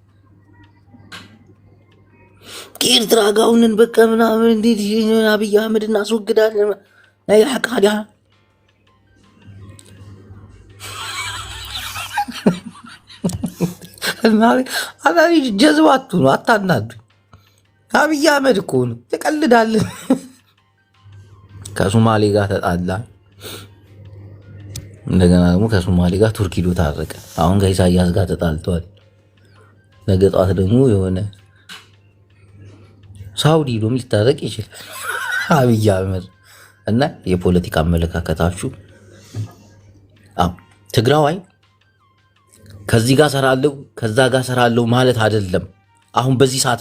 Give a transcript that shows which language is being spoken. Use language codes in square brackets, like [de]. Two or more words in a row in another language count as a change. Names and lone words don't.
[am] ከኤርትራ ጋር ሆነን በቃ ምናምን እንዴት አብይ አህመድ እናስወግዳለን አይ ሐቃዳ አላሪ ጀዝባቱ ነው አታናዱ አብይ አህመድ እኮ ነው ተቀልዳለን ከሶማሌ ጋር ተጣላ እንደገና ደግሞ ከሶማሌ ጋር ቱርኪ ዶ ታረቀ አሁን ከኢሳያስ ጋር ተጣልቷል ነገ ጧት ደግሞ የሆነ ሳውዲ ዶም ሊታረቅ ይችላል አብይ አህመድ እና የፖለቲካ አመለካከታችሁ ትግራዋይ ከዚህ ጋር ሰራለው ከዛ ጋር ሰራለው ማለት አይደለም አሁን በዚህ